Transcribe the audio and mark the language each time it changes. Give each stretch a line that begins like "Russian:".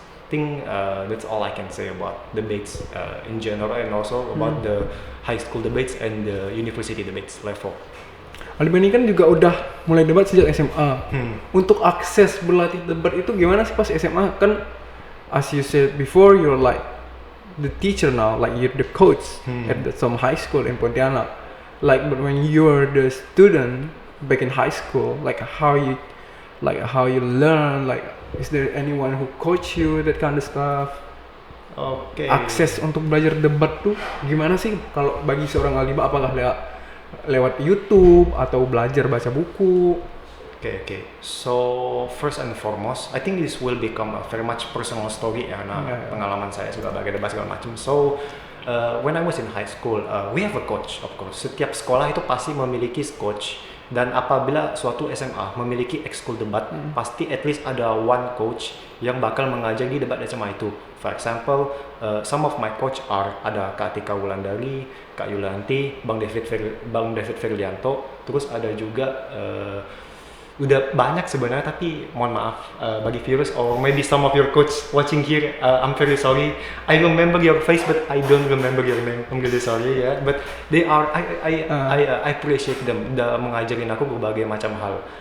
English: I think that's all I can say about debates in general, and also about the high school debates and the university debates level.
Indonesian: Alibani kan juga udah mulai debat sejak SMA. Untuk akses berlatih debat itu gimana sih pas SMA?
English: Kan as you said before, you're like the teacher now, like you're the coach at some high school in Pontianak. Like, but when you're the student back in high school, like how you learn, like is there anyone who coach you, that kind of stuff?
Indonesian: Oke. Akses untuk belajar debat tuh gimana sih kalau bagi seorang Aldiba? Apakah lewat YouTube atau belajar baca buku?
English: Okay. So first and foremost, I think this will become a very much personal story
Indonesian: ya, nah pengalaman saya sebagai debat segala macam.
English: So when I was in high school, we have a coach, of course.
Indonesian: Setiap sekolah itu pasti memiliki coach. Dan apabila suatu SMA memiliki ekskul debat, pasti
English: at least
Indonesian: ada
English: one coach
Indonesian: yang bakal mengajar di debat SMA itu.
English: For example, some of my coach ada Kak Tika Wulandari, Kak Yulanti, Bang David Ferlianto,
Indonesian: terus ada juga udah banyak sebenarnya, tapi mohon maaf bagi
English: viewers or maybe some of your coach watching here, I'm very sorry. I remember your face but I don't remember your name. I'm really sorry ya. But they are I appreciate them.
Indonesian: Udah mengajarin aku berbagai macam hal.